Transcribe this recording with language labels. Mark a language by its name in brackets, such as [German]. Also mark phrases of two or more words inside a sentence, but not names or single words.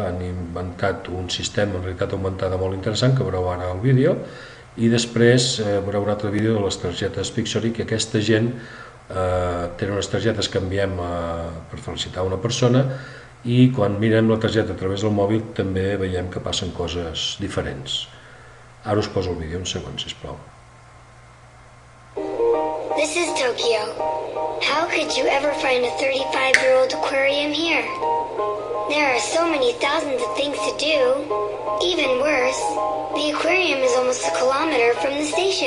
[Catalan] Han inventat un sistema en realitat augmentada molt interessant, que veureu ara al vídeo, i després veureu un altre vídeo de les targetes Pixory, que aquesta gent tenen unes targetes que enviem per felicitar una persona, i quan mirem la targeta a través del mòbil també veiem que passen coses diferents. Ara us poso el vídeo, un segon, sisplau. [English] This is Tokyo. How could you ever find a 35-year-old aquarium here? There are so many thousands of things to do. Even worse, the aquarium is almost a kilometer from the station.